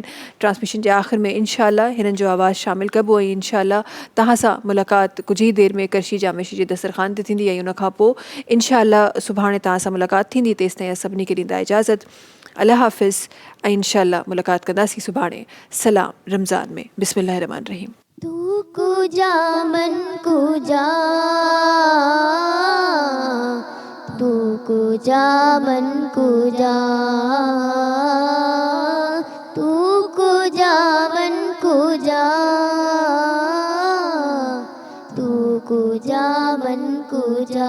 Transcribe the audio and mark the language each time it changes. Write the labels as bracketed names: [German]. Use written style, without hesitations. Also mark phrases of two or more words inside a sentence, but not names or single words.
[Sindhi] ट्रांसमिशन जे आख़िर में इंशाअल्लाह हिननि जो आवाज़ शामिलु कबो ऐं इंशाअल्लाह तव्हां सां मुलाक़ात कुझु ई देरि में करशी जामे शीरी जे दस्तरख़ान ते थींदी ऐं उनखां पोइ इंशाअल्लाह सुभाणे तव्हां सां मुलाक़ात थींदी। तेसिताईं सभिनी खे ॾींदा इजाज़त। अल्लाह हाफ़िज़ ऐं इंशाअल्लाह मुलाक़ात कंदासीं सुभाणे। सलाम रमज़ान में। [Arabic] بسم الله الرحمن الرحيم. [Persian] تو کجا من کجا، تو کجا من کجا، تو کجا من کجا، تو کجا من کجا.